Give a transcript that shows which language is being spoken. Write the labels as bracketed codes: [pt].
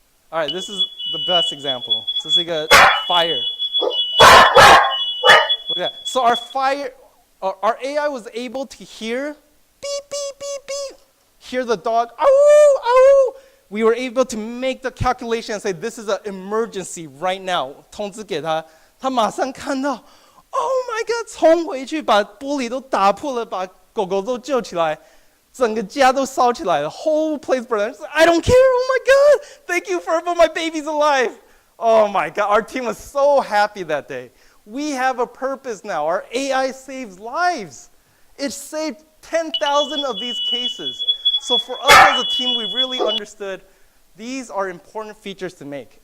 [en] All right, this is the best example. [zh] 这是一个 [en] fire. Look at that. So our AI was able to hear beep, beep, beep, beep. Hear the dog, ow, ow. We were able to make the calculation and say this is an emergency right now. [zh] 通知给他，他马上看到 ， [en] Oh my God， [zh] 冲回去把玻璃都打破了，把狗狗都救起来，整个家都烧起来了 ， [en] whole place burned. I don't care. Oh my God, thank you for my baby's alive. Oh my God, our team was so happy that day. We have a purpose now. Our AI saves lives. It saved 10,000 of these cases. So for us as a team, we really understood these are important features to make.